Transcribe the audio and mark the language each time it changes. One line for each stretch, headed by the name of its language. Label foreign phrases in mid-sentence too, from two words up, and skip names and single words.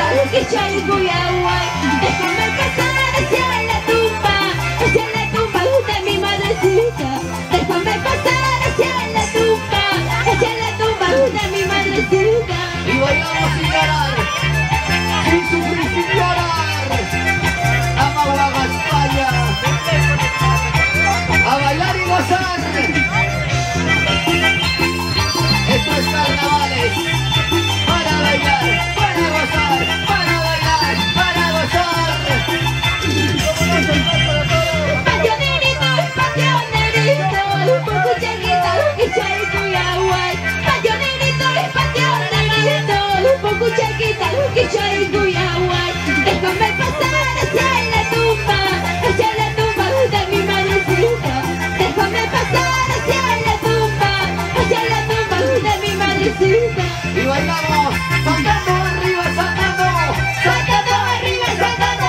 Spanish: Guyaguay. Déjame pasar hacia la tumba de mi madrecita. Déjame pasar hacia la tumba de mi madrecita. Y bailamos sin llorar, sin sufrir, sin llorar. Vamos a España, a bailar y gozar. Esto es carnavales, para bailar, para gozar, para bailar, para gozar. Pasionerito, pasionerito,
Quechua: pucuchaquita, uquichay,
Spanish: Guyaguay. Pasionerito, pasionerito,
Quechua: pucuchaquita, uquichay,
Spanish: Guyaguay. Déjame pasar hacia la tumba de mi madrecita. Déjame pasar hacia la tumba de mi madrecita. Y bailamos, saltando arriba, saltando, Saltando arriba, saltando,